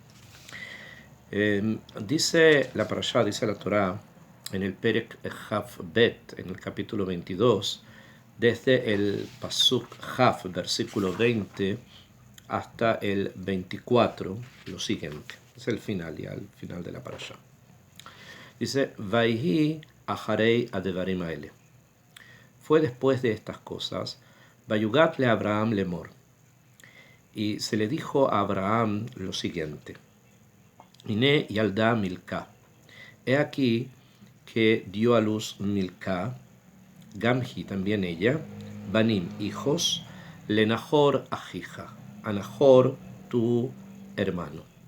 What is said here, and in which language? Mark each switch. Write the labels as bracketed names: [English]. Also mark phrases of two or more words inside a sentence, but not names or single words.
[Spanish] Dice la parashá, dice la Torá en el [Hebrew] פרק כ״ב, [Spanish] en el capítulo 22, desde el [Hebrew] פסוק כ, [Spanish] versículo 20, hasta el 24, lo siguiente. Es el final, ya el final de la parashá. [Hebrew] Dice, ויהי אחרי הדברים האלה. [Spanish] Fue después de estas cosas, [Hebrew] ויגד לאברהם לאמר. [Spanish] Y se le dijo a Abraham lo siguiente, [Hebrew] הנה ילדה מלכה. [Spanish] He aquí que dio a luz Milka, Gamhi también ella, Banim hijos, [Hebrew] לנחור אחיך, [Spanish] a Nahor tu hermano.